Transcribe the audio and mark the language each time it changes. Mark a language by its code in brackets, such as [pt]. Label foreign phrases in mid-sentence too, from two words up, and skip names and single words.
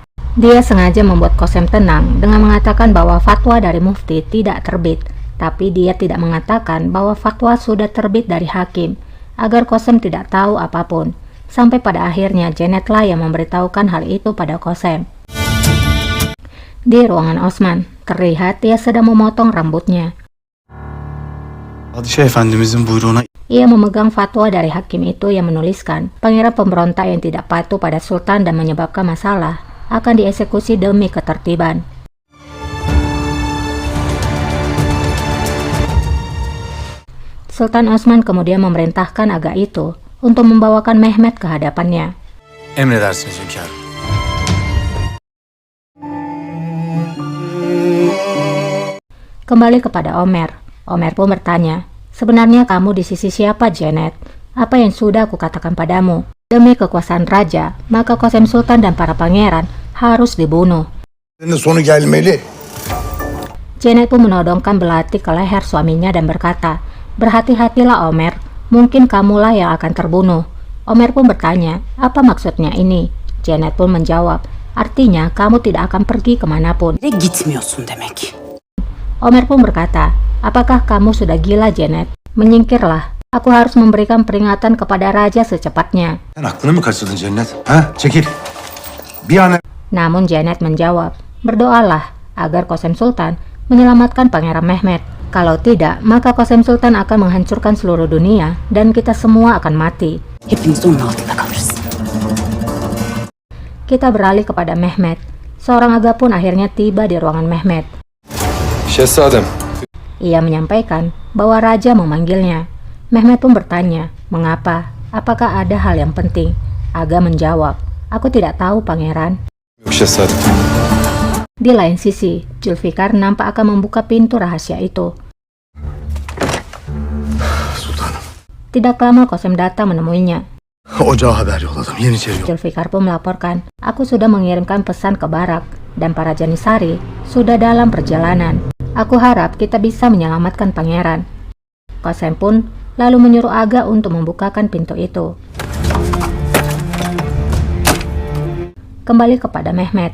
[id] Dia sengaja membuat Kosem tenang dengan mengatakan bahwa fatwa dari mufti tidak terbit, tapi dia tidak mengatakan bahwa fatwa sudah terbit dari hakim, agar Kosem tidak tahu apapun. Sampai pada akhirnya Janetlah yang memberitahukan hal itu pada Kosem. Di ruangan Osman, terlihat dia sedang memotong rambutnya. [tr] Padişah Efendimizin buyruğuna [id] Ia memegang fatwa dari hakim itu yang menuliskan, pangeran pemberontak yang tidak patuh pada sultan dan menyebabkan masalah akan dieksekusi demi ketertiban. Sultan Osman kemudian memerintahkan Aga itu untuk membawakan Mehmet ke hadapannya. [tr] emredersiniz hünkârım. [id] Kembali kepada Omer. Omer pun bertanya, "Sebenarnya kamu di sisi siapa, Janet? Apa yang sudah aku katakan padamu? Demi kekuasaan raja, maka Kosem Sultan dan para pangeran harus dibunuh." [tr] Senin sonu gelmeli. [id] Janet pun menodongkan belati ke leher suaminya dan berkata, "Berhati-hatilah Omer, mungkin kamulah yang akan terbunuh." Omer pun bertanya, "Apa maksudnya ini?" Janet pun menjawab, "Artinya kamu tidak akan pergi kemanapun." [tr] Nereye gitmiyorsun demek. [id] Omer pun berkata, "Apakah kamu sudah gila, Janet? Menyingkirlah. Aku harus memberikan peringatan kepada raja secepatnya." [tr] Sen aklını mı kaçırdın Cennet? Ha? Çekil. Bir an [id] Namun Janet menjawab, "Berdoalah agar Kosem Sultan menyelamatkan Pangeran Mehmet. Kalau tidak, maka Kosem Sultan akan menghancurkan seluruh dunia dan kita semua akan mati." [tr] Hepimiz onun altında kalırız. [id] Kita beralih kepada Mehmet. Seorang Aga pun akhirnya tiba di ruangan Mehmet. [tr] Şehzadem, [id] Ia menyampaikan bahwa raja memanggilnya. Mehmet pun bertanya, "Mengapa? Apakah ada hal yang penting?" Aga menjawab, "Aku tidak tahu, Pangeran." [tr] yok şehzadem. [id] Di lain sisi, Zulfikar nampak akan membuka pintu rahasia itu. [tr] sultanım. [id] Tidak lama Kosem datang menemuinya. [tr] Ocağa haber yolladım. Yeniçeri yok. [id] Zulfikar pun melaporkan, "Aku sudah mengirimkan pesan ke barak dan para Janisari sudah dalam perjalanan. Aku harap kita bisa menyelamatkan pangeran." Kosem pun lalu menyuruh Aga untuk membukakan pintu itu. Kembali kepada Mehmet.